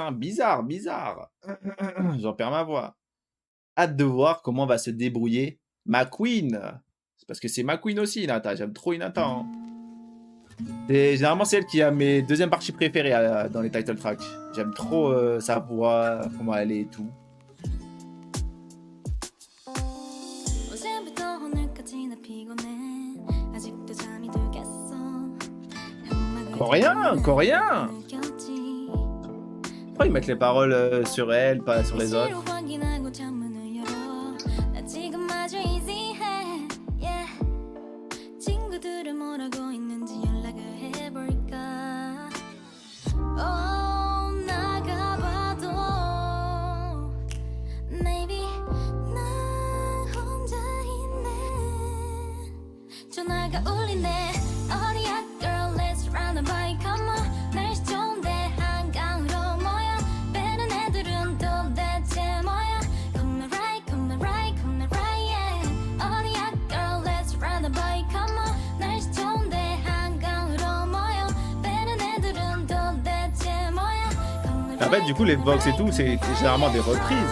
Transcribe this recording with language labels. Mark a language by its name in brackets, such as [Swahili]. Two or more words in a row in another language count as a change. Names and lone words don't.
[French] Hein. Bizarre. J'en perds ma voix. Hâte de voir comment va se débrouiller ma queen. C'est parce que c'est ma queen aussi, Inata. J'aime trop Inata. Hein. Généralement, c'est elle qui a mes deuxièmes parties préférées dans les [English] title tracks. [French] J'aime trop sa voix, comment elle est et tout. [Korean] 어제부터 오늘까지 나 피곤해 아직도 잠이 들겠어 [French] Coréen. Pourquoi ils mettent les paroles sur elle, pas sur les autres? [Korean] 확인하고 창문을 열어 나 지금 아주 easy해 yeah. 친구들은 뭐라고 있는지 연락을 해볼까 나가봐도 maybe 난 혼자 있네 전화가 울리네 어디야 [English] girl let's run a bike come on [Korean] 날씨 좋은데 한강으로 모여 빼는 애들은 도대체 뭐야 [English] come right come right come right yeah [Korean] 어디야 [English] girl let's run a bike come on [Korean] 날씨 좋은데 한강으로 모여 빼는 애들은 도대체 뭐야 [French] En fait, du coup, les Vox et tout, c'est généralement des reprises.